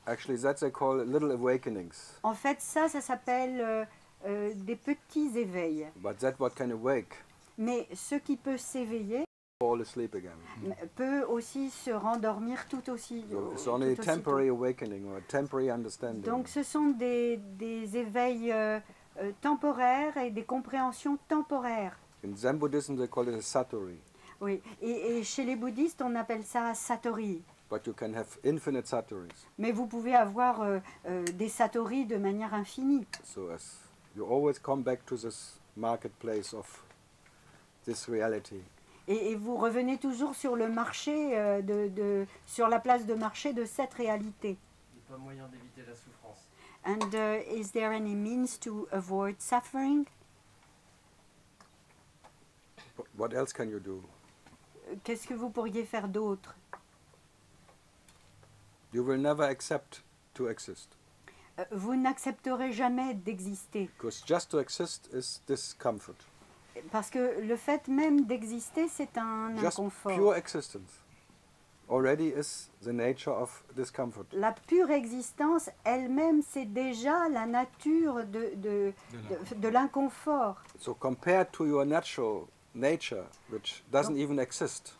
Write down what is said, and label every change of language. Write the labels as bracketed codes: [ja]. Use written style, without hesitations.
[en] Actually, that they call little awakenings. [fr] En fait, ça s'appelle des petits éveils. [en] But that what can awake, [fr] Mais ce qui peut s'éveiller [en] fall asleep again. [fr] peut aussi se rendormir tout aussi. [en] So it's [fr] tout [en] only a [fr] aussitôt. [en] temporary awakening or a temporary understanding. [fr] Donc ce sont des éveils temporaires et des compréhensions temporaires. [en] In Zen Buddhism, they call it a satori. [fr] Oui, et chez les bouddhistes, on appelle ça satori. [en] But you can have infinite satoris. [fr] Mais vous pouvez avoir des satori de manière infinie. [en] So as you always come back to this marketplace of this reality. [fr] Et vous revenez toujours sur le marché, sur la place de marché de cette réalité. Il n'y a pas moyen d'éviter la souffrance. [en] And is there any means to avoid suffering? What else can you do? [fr] Qu'est-ce que vous pourriez faire d'autre? [en] You will never accept to exist. [fr] Vous n'accepterez jamais d'exister. [en] Because just to exist is discomfort. [fr] Parce que le fait même d'exister, c'est un [en] Just [fr] inconfort. [en] pure existence already is the nature of discomfort. [fr] La pure existence elle-même, c'est déjà la nature de l'inconfort. [en] So compared to your natural nature, which doesn't even exist,